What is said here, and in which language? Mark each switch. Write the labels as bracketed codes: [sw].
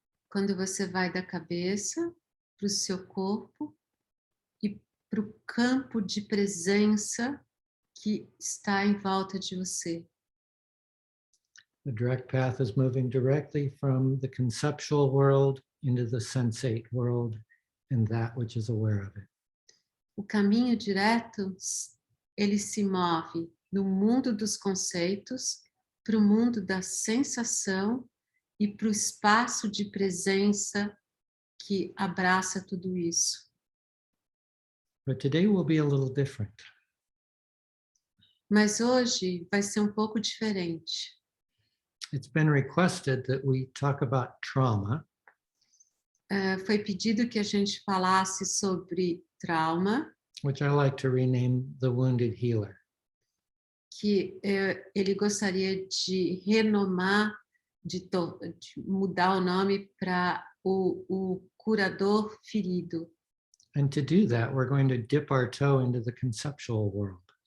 [pt] Quando você vai da cabeça para o seu corpo e para o campo de presença que está em volta de você. [en] The direct path is moving directly from the conceptual world into the sensate world and that which is aware of it. [pt] O caminho direto, ele se move no mundo dos conceitos, para o mundo da sensação e para o espaço de presença que abraça tudo isso. [en] But today will be a little different. [pt] Mas hoje vai ser um pouco diferente. [en] It's been requested that we talk about trauma. [pt] Foi pedido que a gente falasse sobre trauma, [en] Which I like to rename the wounded healer. [pt] que ele gostaria de renomar, de mudar o nome para o curador ferido. [en] And to do that, we're going to dip our toe into the conceptual world.